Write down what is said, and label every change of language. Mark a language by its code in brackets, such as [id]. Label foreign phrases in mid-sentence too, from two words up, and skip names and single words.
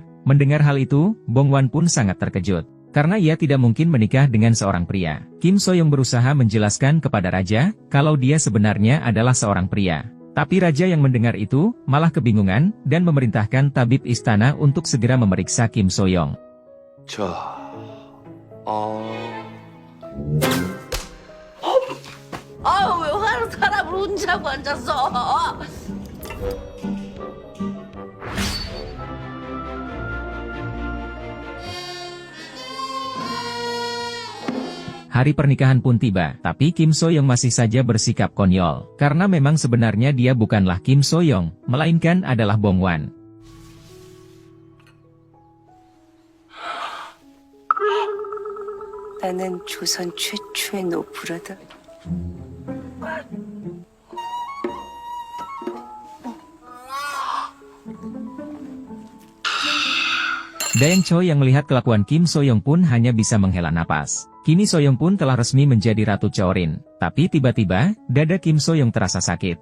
[id] Mendengar hal itu, Bong Wan pun sangat terkejut. Karena ia tidak mungkin menikah dengan seorang pria. Kim Soyoung berusaha menjelaskan kepada raja kalau dia sebenarnya adalah seorang pria. Tapi raja yang mendengar itu malah kebingungan dan memerintahkan tabib istana untuk segera memeriksa Kim Soyoung. [ko] 아유, 왜 화를 사람을 혼자고 앉았어? [id] Hari pernikahan pun tiba, tapi Kim Soyoung masih saja bersikap konyol. Karena memang sebenarnya dia bukanlah Kim Soyoung, melainkan adalah Bong Wan. [ko] 나는 조선 최초의 노부라다. [id] Dayang Choi yang melihat kelakuan Kim Soyoung pun hanya bisa menghela napas. Kini Soyoung pun telah resmi menjadi Ratu Chorin. Tapi tiba-tiba, dada Kim Soyoung terasa sakit.